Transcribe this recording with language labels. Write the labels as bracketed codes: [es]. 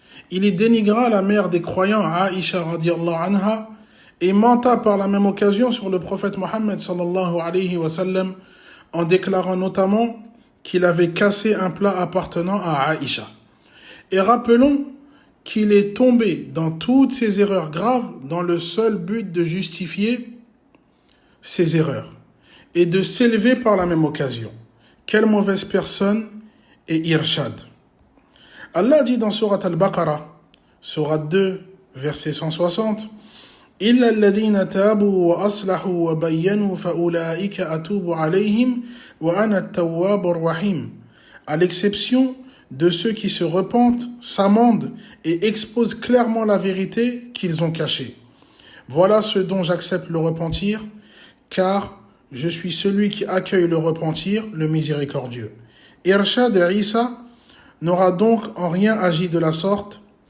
[fr] Il y dénigra la mère des croyants, Aïcha [ar] radiallahu anha, [fr] et menta par la même occasion sur le prophète Mohammed [ar] sallallahu alayhi wa sallam, [fr] en déclarant notamment qu'il avait cassé un plat appartenant à Aïcha. Et rappelons qu'il est tombé dans toutes ces erreurs graves dans le seul but de justifier ces erreurs et de s'élever par la même occasion. Quelle mauvaise personne est Irshad. Allah dit dans Surat Al-Baqarah, Surat 2, verset 160, [ar] إِلَّا الَّذِينَ تَابُوا وَأَصْلَحُوا وَبَيَّنُوا فَأُولَٰئِكَ أَتُوبُ عَلَيْهِمْ وَأَنَا التَّوَّابُ الرَّحِيمُ. [fr] À l'exception de ceux qui se repentent, s'amendent et exposent clairement la vérité qu'ils ont cachée. Voilà ce dont j'accepte le repentir, car je suis celui qui accueille le repentir, le miséricordieux. Irshad et Isa n'aura donc en rien agi de la sorte.